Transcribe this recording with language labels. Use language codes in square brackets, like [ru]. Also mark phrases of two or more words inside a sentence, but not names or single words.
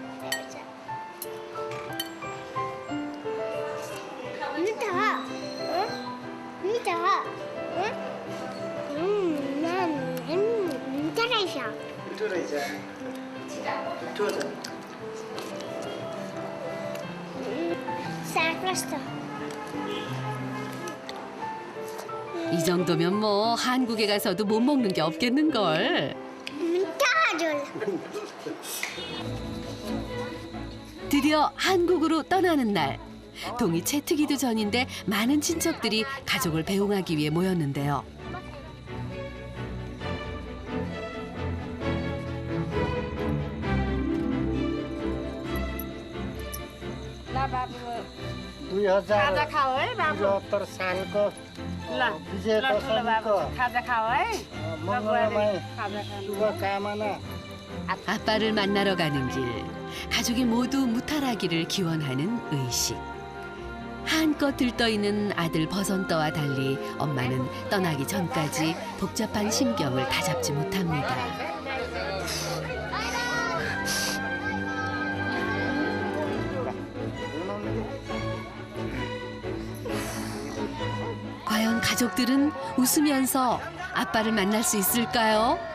[ne] मिठो हो मिठो हो मिठो रहेछ साग कस्तो [ko] 이 정도면 뭐 한국에 가서도 못 먹는 게 없겠는걸. 드디어 한국으로 떠나는 날. 동이 채 트기도 전인데 많은 친척들이 가족을 배웅하기 위해 모였는데요. [ne] खाजा खाऊ है बाबु 2073 सालको विजय दशमीको खाजा खाऊ है मङ्गलमय शुभकामना. [ko] 아빠를 만나러 가는 길. 가족이 모두 무탈하기를 기원하는 의식. 한껏 들떠있는 아들 버선떠와 달리 엄마는 떠나기 전까지 복잡한 심경을 다잡지 못합니다. 과연 가족들은 웃으면서 아빠를 만날 수 있을까요?